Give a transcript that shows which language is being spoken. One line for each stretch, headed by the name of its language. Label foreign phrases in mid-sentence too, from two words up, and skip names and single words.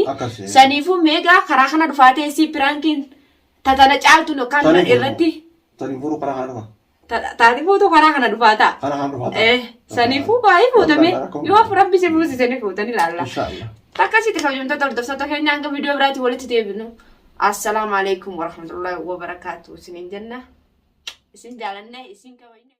Oromo: Saniifuu meegaa karaa kana dhufaatee si piraankiin tatana caaltu kan irratti. Saniifuu karaa kana dhufa. Taatifuutu karaa kana dhufaata. Karaa kana dhufaata. Saniifuu baay'ee fuutame yoo rabbi si fuusisanii fuutanii ilaalla. Takkasitti kabajamtoota hordoftoota keenya hanga viidiyoo biraatti walitti deebinu.
Arabic: السلام عليكم ورحمة الله وبركاته.
Oromo: Isinin janna. Isin jalanne isin kabajne.